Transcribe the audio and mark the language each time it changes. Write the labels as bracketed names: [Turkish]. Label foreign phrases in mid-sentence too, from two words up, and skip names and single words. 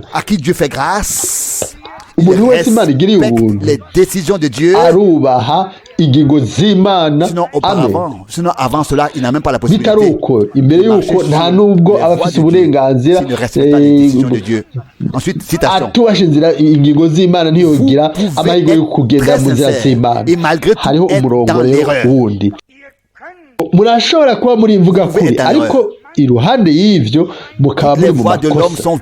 [French] À qui Dieu fait grâce, [Rundi] umuntu wese Imana igiriye ubuntu [French] les décisions de Dieu, [Rundi] arubaha ingingo z'Imana. [French] Sinon avant cela il n'a même pas la possibilité. [Rundi] Bitari uko imbere yuko nta nubwo aba afite uburenganzira atubasha inzira ingingo z'Imana ntiyogira amahirwe yo kugenda mu nzira z'Imana. Hariho umurongo rero wundi murashobora kuba muri imvuga kuri ariko iruhande y'ivyo mukaba muri mu makosa.